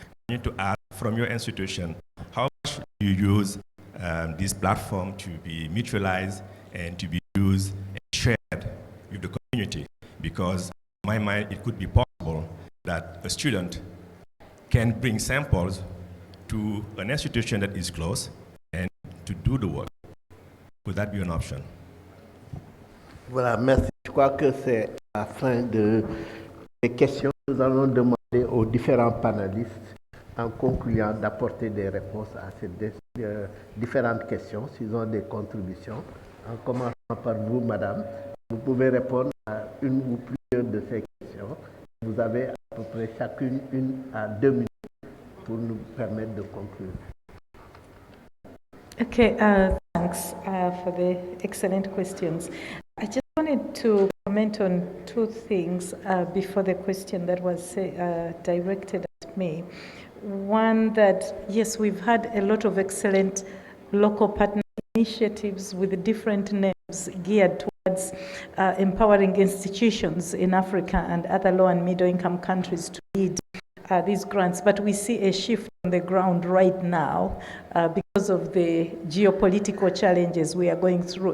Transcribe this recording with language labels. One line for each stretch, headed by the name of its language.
English: I need to ask from your institution, how much do you use this platform to be mutualized and to be used and shared with the community? Because in my mind, it could be possible that a student can bring samples to an institution that is close and to do the work. Would that be an option?
French: Voilà, merci. Je crois que c'est la fin des questions. Nous allons demander aux différents panélistes, en concluant, d'apporter des réponses à ces différentes questions, s'ils ont des contributions. En commençant par vous, madame, vous pouvez répondre à une ou plusieurs de ces questions. Vous avez à peu près chacune 1 à 2 minutes pour nous permettre de conclure.
English: Okay, thanks for the excellent questions. I just wanted to comment on 2 things before the question that was directed at me. One, that yes, we've had a lot of excellent local partner initiatives with different names geared towards empowering institutions in Africa and other low and middle income countries to lead these grants, but we see a shift on the ground right now because of the geopolitical challenges we are going through.